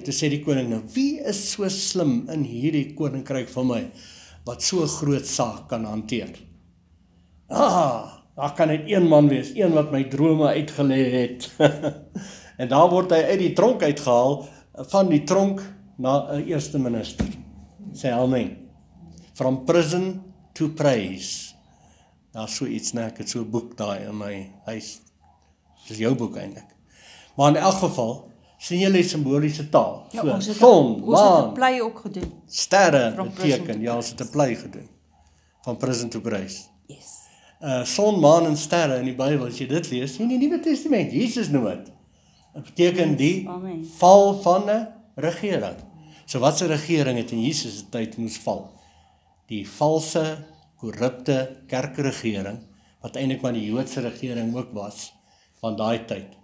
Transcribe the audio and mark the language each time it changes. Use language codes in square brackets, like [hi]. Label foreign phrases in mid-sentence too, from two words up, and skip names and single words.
[af] Toe sê die koning, nou wie is so slim in hierdie koninkryk van my, wat so 'n groot saak kan hanteer? Daar kan net een man wees, een wat my drome uitgelê het. En daar word hy uit die tronk uitgehaal, van die tronk na 'n eerste minister. Sê amen. [en] From prison to praise. [af] Daar so iets, nee, ek het so 'n boek daar in my huis. Dis jou boek eintlik. Maar in elk geval, sien julle die simboliese taal. Ja, So, ons het son, 'n maan, plei ook gedoen. sterre [en] From prison [af] beteken, [en] to [af] ja, ons het 'n plei gedoen. Van [en] prison to praise. Yes. [af] Son, maan en sterre in die Bybel, as jy dit lees, in die Nuwe Testament, Jesus noem dit. Dit beteken die Amen. val van 'n regering. So wat 'n regering het in Jesus se tyd moes val? Die valse, korrupte kerkregering, wat eintlik maar die Joodse regering ook was, van daai tyd.